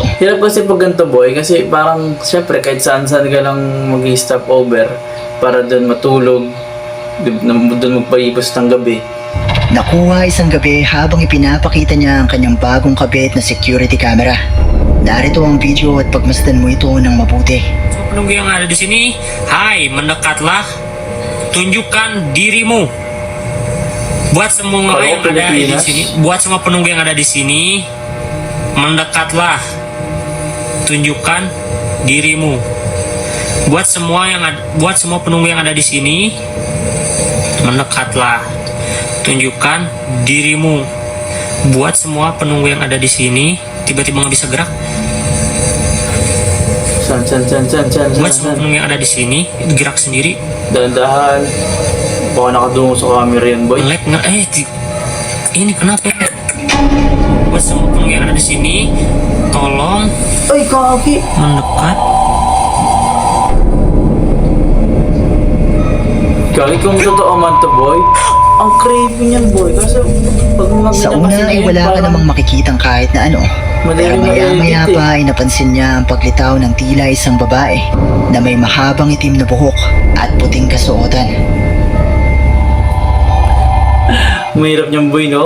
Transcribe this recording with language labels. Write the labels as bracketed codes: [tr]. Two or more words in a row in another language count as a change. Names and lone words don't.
[tl] Hirap kasi pag ganito boy kasi parang syempre kahit saan-saan ka lang mag-stop over para doon matulog, doon magpaipos ng gabi. Nakuha isang gabi habang ipinapakita niya ang kanyang bagong kabit na security camera. Narito ang video at pagmasdan mo ito ng mabuti. [id] Penunggu yang ada di sini, hai, mendekatlah, tunjukkan dirimu. Buat semua Kalau yang ada di Pilipinas. sini, buat semua penunggu yang ada di sini, mendekatlah, tunjukkan dirimu. Buat semua penunggu yang ada di sini, mendekatlah, tunjukkan dirimu. Buat semua penunggu yang ada di sini, tiba-tiba nggak bisa gerak. [tl] San. Buat semua penunggu yang ada di sini, gerak sendiri. Dahan-dahan. Baka nakadungo sa camera yan boy. [id] Lag nggak? Ini kenapa? Buat semua penunggu yang ada di sini, tolong [tl] Ay kaki! [id] mendekat. [tl] Kaki kung totoo man to boy. Ang creepy niyan boy kasi pag Sa una ay wala ka namang makikitang kahit na ano. Pero maya-maya pa ay napansin niya ang paglitaw ng tila isang babae na may mahabang itim na buhok at puting kasuotan. Mahirap niyan boy no?